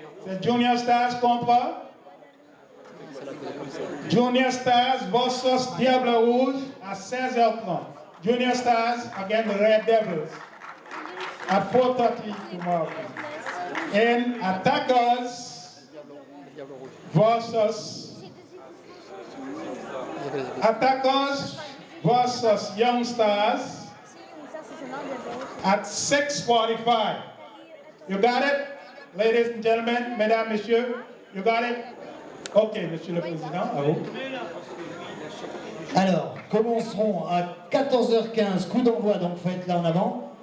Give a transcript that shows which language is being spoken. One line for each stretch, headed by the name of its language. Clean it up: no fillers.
French: C'est Junior Stars contre Junior Stars versus Diable Rouge à 16h30.
English: Junior Stars against the Red Devils at 4:30 tomorrow. And Attackers versus Young Stars at 6:45. You got it? Ladies and gentlemen,
French: mesdames, messieurs,
English: you got it?
French: Ok, monsieur le président, à vous. Alors, commencerons à 14h15, coup d'envoi, donc faites là en avant.